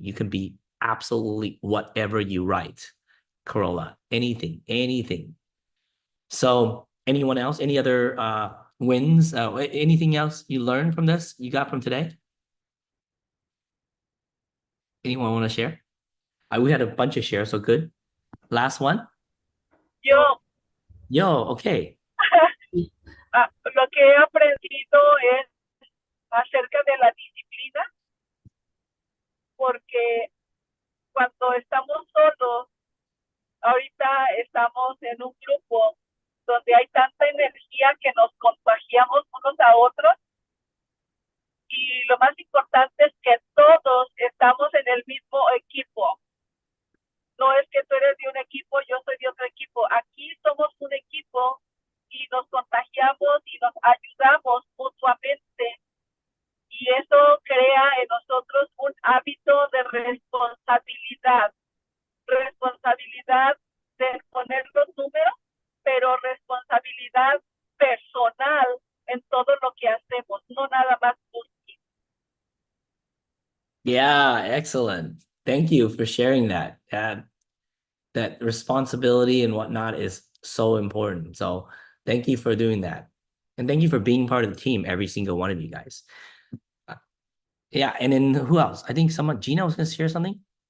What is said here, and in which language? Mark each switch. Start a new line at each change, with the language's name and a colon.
English: You can be absolutely whatever you write, Corolla, anything. So anyone else, any other wins, anything else you learned from this, you got from today? Anyone want to share? We had a bunch of shares, so good. Last one? Yo, okay.
Spanish: Lo que he aprendido es acerca de la disciplina, porque cuando estamos solos, ahorita estamos en un grupo donde hay tanta energía que nos contagiamos unos a otros, y lo más importante es que todos estamos en el mismo equipo. No es que tú eres de un equipo, yo soy de otro equipo. Aquí somos un equipo y nos contagiamos y nos ayudamos mutuamente. Y eso crea en nosotros un hábito de responsabilidad. Responsabilidad de poner los números, pero responsabilidad personal en todo lo que hacemos, no nada más buscar.
English: Yeah, excellent. Thank you for sharing that. That responsibility and whatnot is so important. So thank you for doing that. And thank you for being part of the team, every single one of you guys. Yeah, and then who else? I think Gina was going to share something?